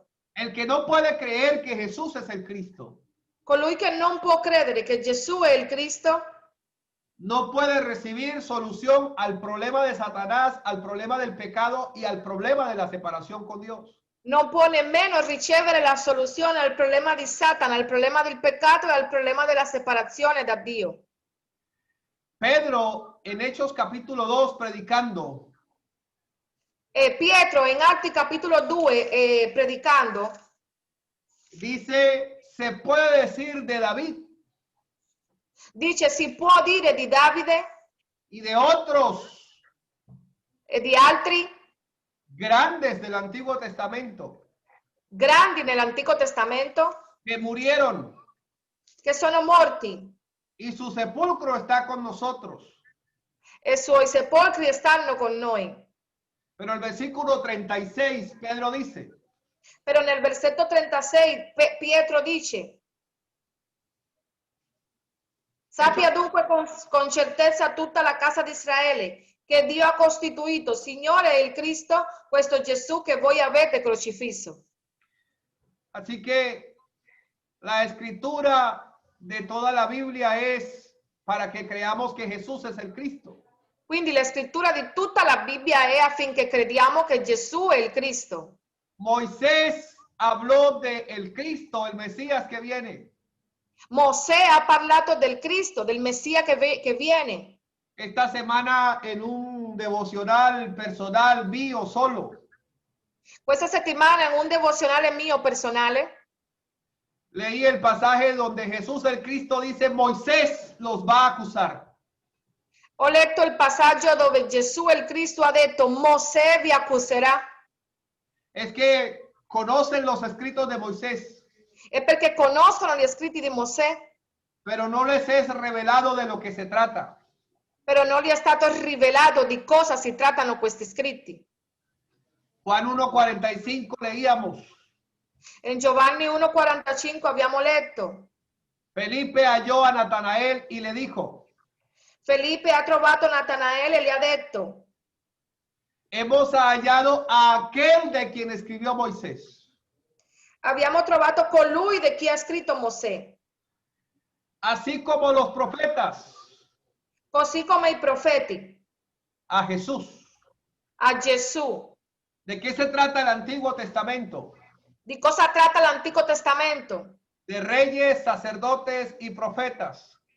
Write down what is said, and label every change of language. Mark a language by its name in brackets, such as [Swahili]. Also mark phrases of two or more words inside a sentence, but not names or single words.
[Spanish] El que no puede creer que Jesús es el Cristo, [Italian] Colui che non può credere che Gesù è il Cristo [Spanish] no puede recibir solución al problema de Satanás, al problema del pecado y al problema de la separación con Dios. [Italian] non può nemmeno ricevere la soluzione al problema di Satana, al problema del peccato e al problema della separazione da Dio. [Spanish] Pedro en Hechos capítulo 2 predicando, [Italian] E Pietro in Atti capitolo 2 predicando [Spanish] dice, se puede decir de David [Italian] dice si può dire di Davide [Spanish] y de otros [Italian] e di altri [Spanish] grandes del Antiguo Testamento [Italian] grandi nell'Antico Testamento [Spanish] que murieron [Italian] che sono morti [Spanish] y su sepulcro está con nosotros. [Italian] e i suoi sepolcri stanno con noi. [Spanish] Pero el versículo 36, Pedro dice, [Italian] Però nel versetto 36 Pietro dice: sappia dunque con certezza tutta la casa di Israele che Dio ha costituito Signore e il Cristo, questo Gesù che voi avete crocifisso. [Spanish] así que la escritura de toda la Biblia es para que creamos que Jesús es el Cristo. [Italian] Quindi la scrittura di tutta la Bibbia è affinché crediamo che Gesù è il Cristo. [Spanish] Moisés habló de el Cristo, el Mesías que viene. [Italian] Mosè ha parlato del Cristo, del Messia che viene. [Spanish] Esta semana en un devocional personal mío solo, [Italian] Questa settimana in un devozionale mio personale [Spanish] Leí el pasaje donde Jesús el Cristo dice, Moisés los va a acusar. [Italian] Ho letto il passaggio dove Gesù il Cristo ha detto Mosè vi accuserà. [Spanish] Es que conocen los escritos de Moisés, [Italian] È perché conoscono gli scritti di Mosè, [Spanish] pero no les es revelado de lo que se trata. [Italian] però non gli è stato rivelato di cosa si trattano questi scritti. [Spanish] Juan 1:45 leíamos. [Italian] In Giovanni 1:45 abbiamo letto, [Spanish] Felipe halló a Natanael y le dijo, [Italian] Felipe ha trovato Natanaele e gli ha detto, [Spanish] hemos hallado a aquel de quien escribió Moisés. [Italian] abbiamo trovato colui di chi ha scritto Mosè, [Spanish] Así como los profetas, [Italian] così come i profeti, [Spanish] a Jesús. [Italian] a Gesù. [Spanish] ¿De qué se trata el Antiguo Testamento? [Italian] Di cosa tratta l'Antico Testamento? [Spanish] De reyes, sacerdotes y profetas.